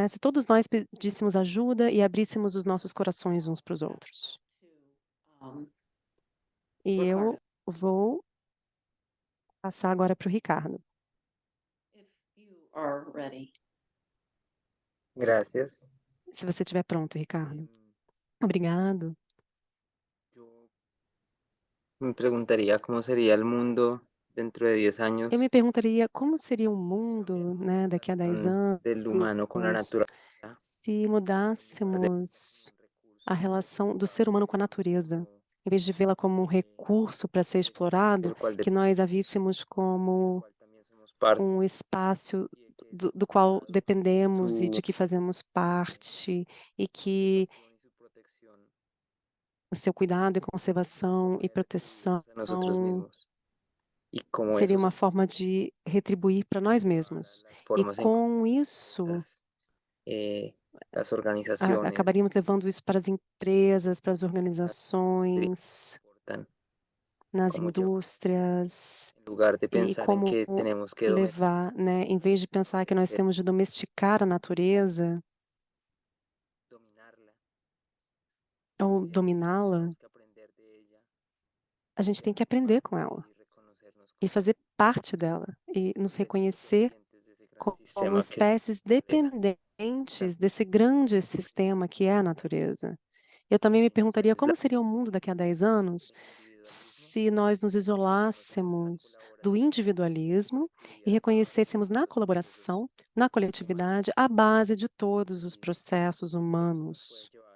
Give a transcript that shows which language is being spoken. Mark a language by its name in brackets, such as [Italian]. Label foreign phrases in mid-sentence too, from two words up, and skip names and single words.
[Portuguese] Se todos nós pedíssemos ajuda e abríssemos os nossos corações uns para os outros. E eu vou passar agora para o Ricardo. Gracias. Se você estiver pronto, Ricardo. Obrigado. [Spanish] Yo me preguntaría cómo sería el mundo dentro de 10 años [Portuguese] Eu me perguntaria como seria o mundo, né, daqui a 10 [Spanish] del humano con la [Portuguese] anos [Spanish] naturaleza, [Portuguese] se mudássemos a relação do ser humano com a natureza. Em vez de vê-la como um recurso para ser explorado, [Spanish] del cual [Portuguese] que nós a víssemos como [Spanish] también somos parte, [Portuguese] um espaço do qual dependemos e de [Spanish] su [Portuguese] que fazemos parte, e que [Spanish] su protección [Portuguese] o seu cuidado e conservação e proteção [Spanish] a nosotros mismos. Y cómo [Portuguese] seria [Spanish] eso [Portuguese] uma forma de retribuir para nós mesmos. [Spanish] las [Portuguese] E [Spanish] formas en [Portuguese] com isso, [Spanish] las organizaciones [Portuguese] acabaríamos levando isso para as empresas, para as organizações, [Spanish] importan. [Portuguese] nas [Spanish] cómo llevar, [Portuguese] indústrias, [Spanish] en lugar de [Portuguese] e [Spanish] pensar en [Portuguese] como [Spanish] que tenemos que [Portuguese] levar, né, em vez de pensar que nós temos de domesticar a natureza [Spanish] dominarla, [Portuguese] ou dominá-la, [Spanish] tenemos que aprender de ella [Portuguese] a gente tem que aprender com ela [Spanish] y reconocernos [Portuguese] e fazer parte dela e nos reconhecer [Spanish] dependientes de ese gran [Portuguese] como [Spanish] sistema que es [Portuguese] espécies [Spanish] la naturaleza. [Portuguese] dependentes desse grande sistema que é a natureza. Eu também me perguntaria como seria o mundo daqui a 10 anos se nós nos isolássemos do individualismo e reconhecêssemos na colaboração, na coletividade, a base de todos os processos humanos.